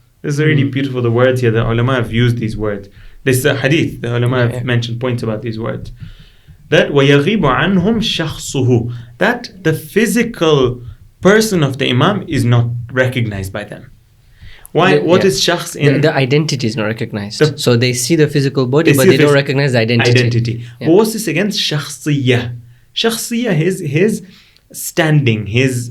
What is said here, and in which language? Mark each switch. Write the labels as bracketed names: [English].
[English] This is really beautiful, the words here. The ulama have used these words. This is a hadith. The ulama have mentioned points about these words. [Arabic] That وَيَغِيبُ عَنْهُمْ شَخْصُهُ. [English] That the physical person of the imam is not recognized by them. Why? What is shakhs in... The identity is not recognized. So they see the physical body, but they don't recognize the identity. Yeah. What's this against? Shakhsiyah. Shakhsiyah is his standing, his...